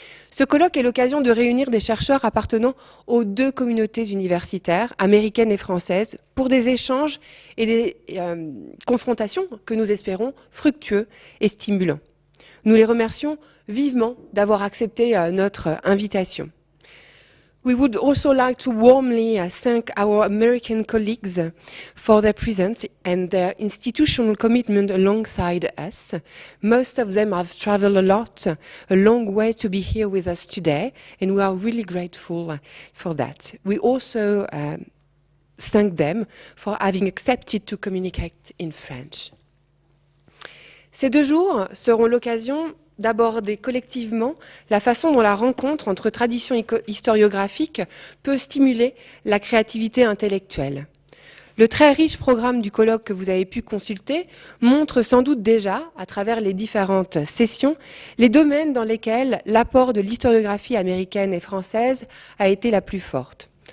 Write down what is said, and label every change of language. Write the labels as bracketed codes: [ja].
[fr] Ce colloque est l'occasion de réunir des chercheurs appartenant aux 2 communautés universitaires, américaines et françaises, pour des échanges et des confrontations que nous espérons fructueux et stimulants. Nous les remercions vivement d'avoir accepté notre invitation. [en] We would also like to warmly thank our American colleagues for their presence and their institutional commitment alongside us. Most of them have traveled a lot, a long way to be here with us today, and we are really grateful for that. We also thank them for having accepted to communicate in French. [fr] Ces 2 jours seront l'occasion d'aborder collectivement la façon dont la rencontre entre traditions historiographiques peut stimuler la créativité intellectuelle. Le très riche programme du colloque que vous avez pu consulter montre sans doute déjà, à travers les différentes sessions, les domaines dans lesquels l'apport de l'historiographie américaine et française a été la plus forte.